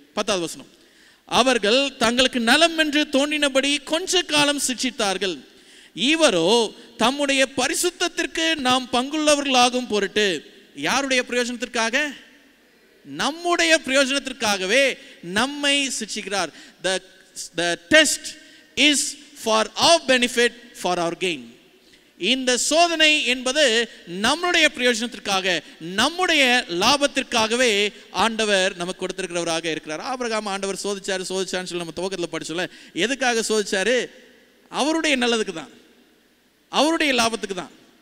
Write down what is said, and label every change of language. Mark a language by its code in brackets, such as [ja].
[ta] 10வது வசனம், அவர்கள் தங்களுக்கு நலம் என்று தோன்றினபடி கொஞ்ச காலம் சிட்சித்தார்கள், இவரோ தம்முடைய பரிசுத்தத்திற்கு நாம் பங்குள்ளவர்களாகும் பொருட்டு. யாருடைய பிரயோஜனத்திற்காக? நம்முடைய பிரயோஜனத்திற்காகவே நம்மை சிட்சிக்கிறார். [en] The test is for our benefit, for our gain. [ta] இந்த சோதனை என்பது நம்முடைய பிரயோஜனத்திற்காக, நம்முடைய லாபத்திற்காகவே ஆண்டவர் நமக்கு கொடுத்திருக்கிறவராக இருக்கிறார். ஆபிரகாம் ஆண்டவர் சோதிச்சாருன்னு சொல்லி நம்ம துவக்கத்தில் படிச்சோம்ல. எதுக்காக சோதிச்சாரு? அவருடைய நல்லதுக்கு தான், அவருடைய லாபத்துக்கு தான்.